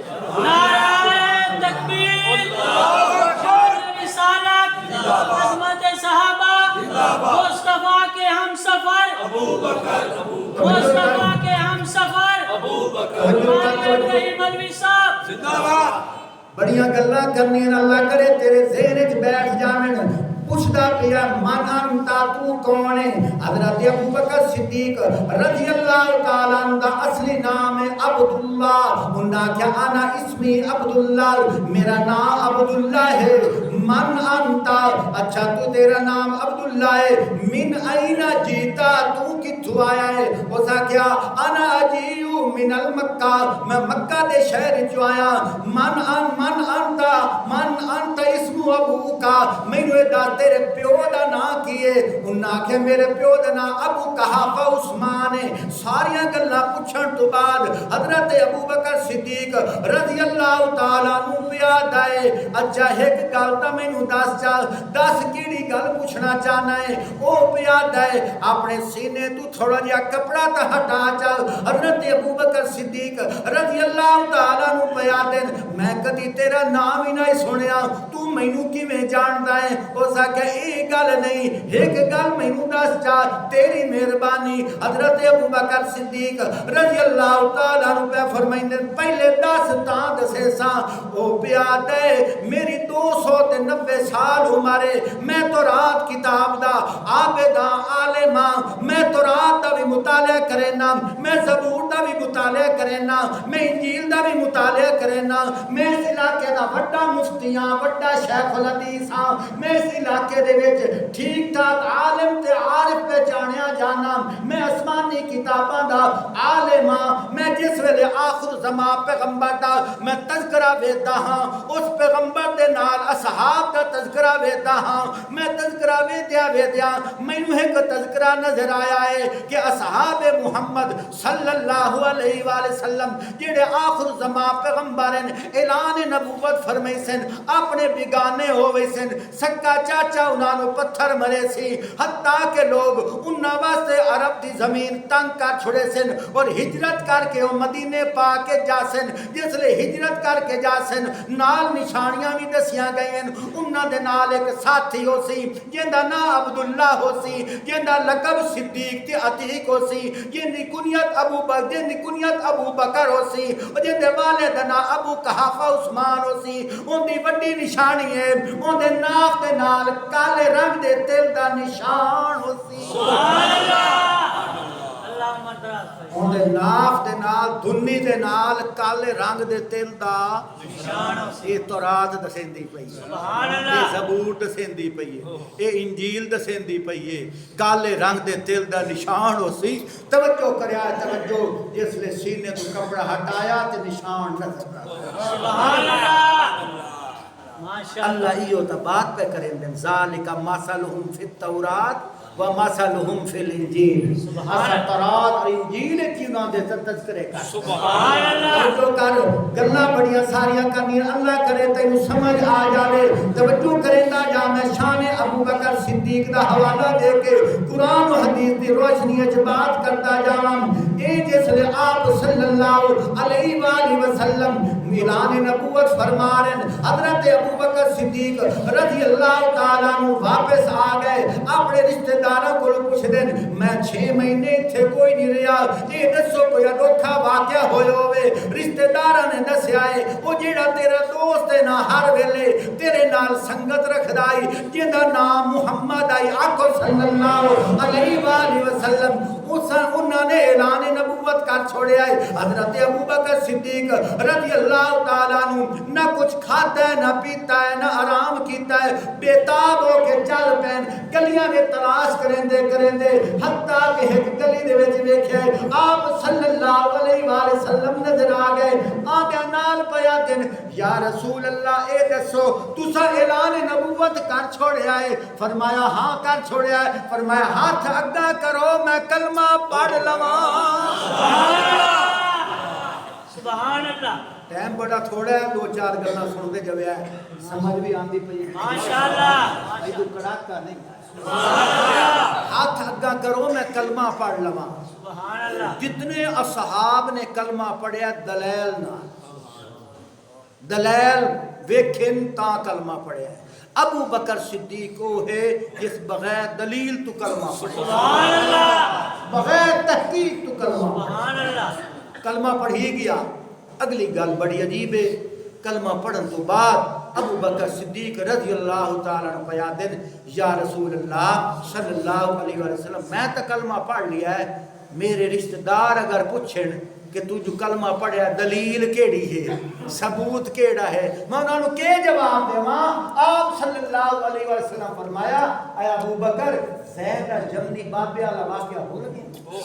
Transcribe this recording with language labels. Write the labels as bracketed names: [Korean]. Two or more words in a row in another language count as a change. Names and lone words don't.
[Urdu] نعرہ تکبیر رسالت عظمت صحابہ مصطفیٰ کے ہم سفر مصطفیٰ کے ہم سفر مولوی صاحب زندہ باد [Punjabi] بڑیاں گلاں کرنی اللہ کرے تیرے ذہن وچ بیٹھ جاویں پوچھدا پیا [Arabic] من انتا [Punjabi] تو کون ہے حضرت ابو بکر صدیق [Arabic] رضی اللہ تعالیٰ عنہ [Punjabi] دا اصلی نام ہے عبداللہ انہاں کیا [Arabic] انا اسمی عبداللہ [Punjabi] میرا نام عبداللہ ہے [Arabic] من انتا [Punjabi] اچھا تو تیرا نام عبداللہ ہے [Arabic] من اینا جیتا [Punjabi] تو کتھو آیا ہے اسا کیا [Arabic] انا اجیو من المکہ [Punjabi] میں مکہ دے شہر جو آیا من [Arabic] انتا اسم ابو کا [Punjabi] میں نے دا تیرے پیو دا نا کیے انہاں کہ میرے پیو دا نا ابو قحافہ عثمان ہے ساریاں گلاں پوچھن تو بعد حضرت ابو بکر صدیق [Arabic] رضی اللہ تعالیٰ عنہ [Punjabi] پیا دائے اچھا ایک گل تا مینوں دس کیڑی گل پوچھنا چاہنا ہے او پیا دائے اپنے سینے تو تھوڑا جہا کپڑا تا ہٹا چل حضرت ابو بکر صدیق [Arabic] رضی اللہ تعالیٰ عنہ [Punjabi] پیا دین میں کدی تیرا نام ہی نہیں سنیا تو مینوں کیویں جاندا ہے او سا کہ ایک گل نہیں ایک گل مینوں دس جا تیری مہربانی حضرت ابو بکر صدیق [Arabic] رضی اللہ تعالیٰ عنہ [Punjabi] پہ فرمائندے پہلے 10 تاں دسے سا او پیا دے میری 290 سال عمرے میں تو رات کتاب دا عابدہ عالمہ میں تو رات دا بھی مطالعہ کرینا میں زبور دا بھی مطالعہ کرینا میں انجیل دا بھی مطالعہ کرینا میں اس علاقے دا وڈا مفتیاں وڈا شیخ الحدیث ہاں میں اس علاقے دے وچ ٹھیک ٹھاک عالم تے عارف پہ جانیا جانا میں آسمانی کتاباں دا عالم ہاں میں جس ویلے آخر زمان پیغمبر دا میں تذکرہ ویدا ہاں اس پیغمبر دے نال اصحاب دا تذکرہ ویدا ہاں میں تذکرہ ویدیا مینوں ایک تذکرہ نظر آیا ہے کہ اصحاب محمد [Arabic] صلی اللہ علیہ وآلہ وسلم [Punjabi] جڑے آخر زمان پیغمبر اعلان نبوت فرمائی سن اپنے بگانے ہوئے سن سکا چاچا انہاں نو پتھر مرے سی حتیٰ کہ لوگ انہاں واسطے عرب دی زمین تنگ کر چھڑے سن اور ہجرت کر کے وہ مدینے پا کے جا سن جس لئے ہجرت کر کے جا سن نال نشانیاں بھی دسیاں گئی ہیں انہاں دے نال ایک ساتھی ہو سی جندہ نا عبداللہ ہو سی جندہ لقب صدیق تے عتیق ہو سی جندی کنیت ابو بکر ہو سی جندے والد نا ابو قحافہ عثمان ہو سی ان دی وڈی نشانی ہے ان دے ناف دے نال کالے رنگ دے تل دا نشان ہو سی [Arabic] سبحان اللہ اللہ مدراز [Punjabi] ان دے ناف دے نال دھنی دے نال کالے رنگ دے تل دا نشان ہو سی یہ تورات دسیندی پئی ہے [Arabic] سبحان اللہ [Punjabi] یہ زبور دسیندی پئی ہے یہ انجیل دسیندی پئی ہے کالے رنگ دے تل دا نشان ہو سی توجہ کریا توجہ جس لے سینے تو کپڑا ہٹایا تے نشان نظر آیا [Arabic] سبحان اللہ ماشاءاللہ [Punjabi] اللہ ایو تا بات پہ کریں دن [Arabic] ذالک مثلہم فی التورات وَمَثَلُهُمْ فِي الْإِنْجِيلِ [Punjabi] اسا تورات اور انجیل کی انہاں دے تذکرے کر [Arabic] سبحان اللہ [Punjabi] جو کر گلاں بڑیاں ساریاں کرنی اللہ کرے تینوں سمجھ آ جاوے توجہ کریندا جا میں شان ابو بکر صدیق دا حوالہ دے کے قرآن و حدیث دی روشنی وچ بات کرتا جاواں اے جس لے آپ [Arabic] صلی اللہ علیہ وآلہ وسلم [Punjabi] اعلان نبوت فرما رہے ہیں حضرت ابو بکر صدیق [Arabic] رضی اللہ تعالیٰ عنہ [Punjabi] واپس آ گئے اپنے رشتہ داروں کو پوچھ دیں میں 6 مہینے تھے کوئی نہیں رہا یہ دسو کوئی انوکھا واقعہ ہوئے ہوئے رشتہ داروں نے دسیا ہے وہ جیڑا تیرا دوست ہے نا ہر ویلے تیرے نال سنگت رکھ دائی جیندہ نام محمد آئی آکو [Arabic] صلی اللہ علیہ وآلہ وسلم [Punjabi] انہوں نے اعلان نبوت کر چھوڑے آئے حضرت ابو بکر صدیق [Arabic] رضی اللہ تعالیٰ عنہ [Punjabi] نہ کچھ کھاتا ہے نہ پیتا ہے نہ آرام کیتا ہے بیتاب ہو کے چل پین گلیاں میں تلاش کریں دے حتیٰ کہ ایک گلی دے وچ ویکھیا ہے آپ [Arabic] صلی اللہ علیہ وآلہ وسلم [Punjabi] نظر آ گئے آگے نال پیا دن [Arabic] یا رسول اللہ [Punjabi] اے دسو تسا اعلان نبوت کر چھوڑے آئے فرمایا ہاں کر چھوڑے آئے فرمایا ہاتھ اگا کرو میں کلمہ پڑھ لواں [Arabic] سبحان اللہ [Punjabi] ٹائم بڑا تھوڑا ہے 2-4 گلاں سنتے جوے ہے سمجھ بھی آندی پئی [Arabic] ماشاءاللہ [Punjabi] ایدو کڑاکا نہیں ہاتھ اگا کرو میں کلمہ پڑھ لواں [Arabic] سبحان اللہ [Punjabi] جتنے اصحاب نے کلمہ پڑھیا دلیل نہ دلیل ویکھن تا کلمہ پڑھیا ہے ابو بکر صدیق وہ ہے جس بغیر دلیل تو کلمہ پڑھے [Arabic] سبحان اللہ [Punjabi] بغیر تحقیق تو کلمہ [Arabic] سبحان اللہ [Punjabi] کلمہ پڑھی گیا اگلی گل بڑی عجیب ہے کلمہ پڑھن تو بعد ابو بکر صدیق [Arabic] رضی اللہ تعالیٰ عنہ [Punjabi] پیا دن [Arabic] یا رسول اللہ صلی اللہ علیہ وسلم [Punjabi] میں تو کلمہ پڑھ لیا ہے میرے رشتہ دار اگر پوچھن کہ تو جو کلمہ پڑھیا دلیل کیڑی ہے ثبوت کیڑا ہے میں انہوں نے کے جواب دے ماں آپ [Arabic] صلی اللہ علیہ وسلم [Punjabi] فرمایا اے ابو بکر زید جمنی بابے والا واقعہ ہو لگے